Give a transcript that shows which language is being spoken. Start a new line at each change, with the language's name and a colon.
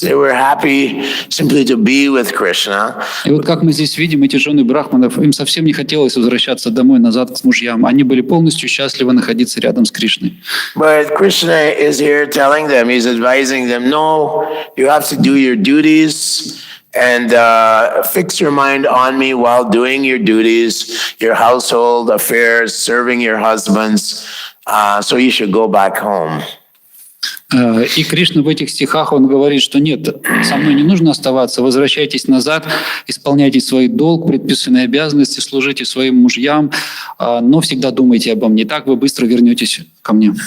English: They were happy simply to be with Krishna.
Russian: И вот как мы здесь видим, эти жены брахманов, им совсем не хотелось возвращаться домой, назад к мужьям. Они были полностью счастливы находиться рядом с Кришной.
English: But Krishna is here telling them, he's advising them, no, you have to do your duties and fix your mind on me while doing your duties, your household affairs, serving your husbands. So you should go back home.
Russian: И Кришна в этих стихах, он говорит, что нет, со мной не нужно оставаться, возвращайтесь назад, исполняйте свой долг, предписанные обязанности, служите своим мужьям, но всегда думайте обо мне, так вы быстро вернетесь ко мне.